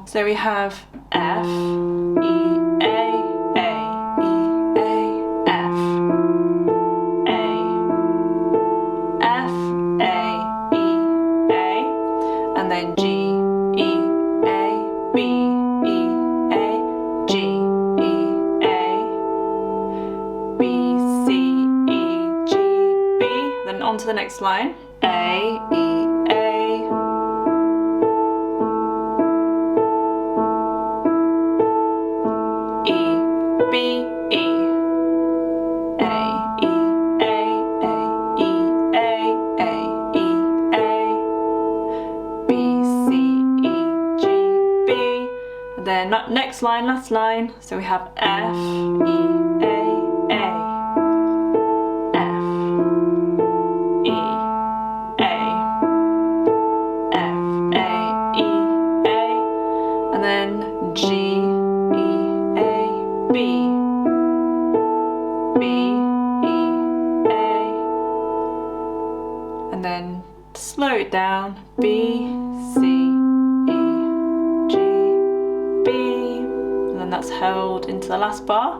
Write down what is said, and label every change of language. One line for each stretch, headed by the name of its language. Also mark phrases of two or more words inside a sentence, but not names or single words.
English: So we have F, E, A, E, A, F, A, F, A, E, A, and then G, E, A, B, E, A, G, E, A, B, C, E, G, B, then on to the next line. A, E, A, E, B, E, A, E, A, A, E, A, A, E, A, B, C, E, G, B, and then next line, last line, so we have F, E, A, F, E, and then G, E, A, B, B, E, A, and then slow it down, B, C, E, G, B, and then that's held into the last bar.